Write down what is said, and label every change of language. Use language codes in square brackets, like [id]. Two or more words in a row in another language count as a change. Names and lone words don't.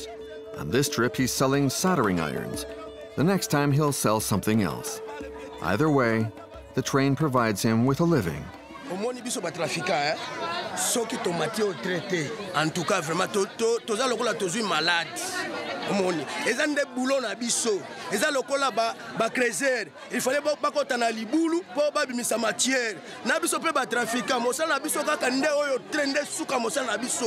[en] On this trip, he's selling soldering irons. The next time, he'll sell something else. Either way, the train provides him with a living. [fr] En tout cas, vraiment, [ln] toza lokola tozui malade. Omoni, eza nde boulot na biso. Eza lokola ba creuser. [fr] Il fallait [ln] ba kota na libulu po ba bimisa matière. Na biso pe ba trafiquant, mosala na biso kaka nde oyo trende suka mosala na biso.